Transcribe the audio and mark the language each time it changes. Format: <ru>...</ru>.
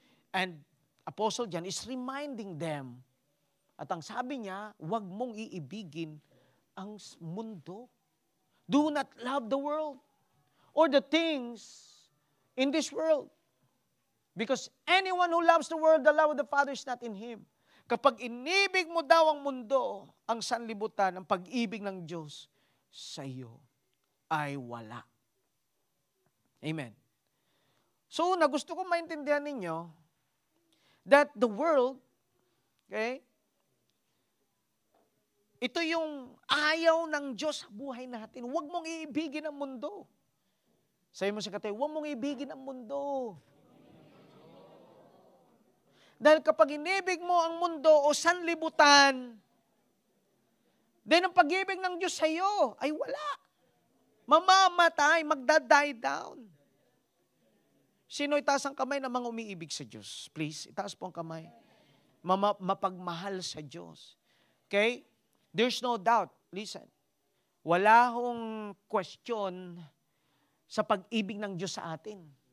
<en>And Apostle John is reminding them.</en> <tl>At ang sabi niya, huwag mong iibigin ang mundo.</tl> <en>Do not love the world or the things in this world. Because anyone who loves the world, the love of the Father is not in him.</en> <tl>Kapag inibig mo daw ang mundo, ang sanlibutan, ang pag-ibig ng Diyos sa iyo ay wala. Amen. So, gusto ko maintindihan ninyo</tl> <en>that the world,</en> <tl>okay, ito yung ayaw ng Diyos sa buhay natin. Huwag mong iibigin ang mundo. Sabi mo sa katayo, huwag mong iibigin ang mundo. Dahil kapag inibig mo ang mundo o sanlibutan, then ang pag-ibig ng Diyos sa iyo ay wala. Mamamatay, magda-die down. Sino itaas ang kamay na mga umiibig sa Diyos? Please, itaas po ang kamay. Mapagmahal sa Diyos.</tl> <en>Okay? There's no doubt. Listen.</en> <tl>Wala hong question sa pag-ibig ng Diyos sa atin.</tl>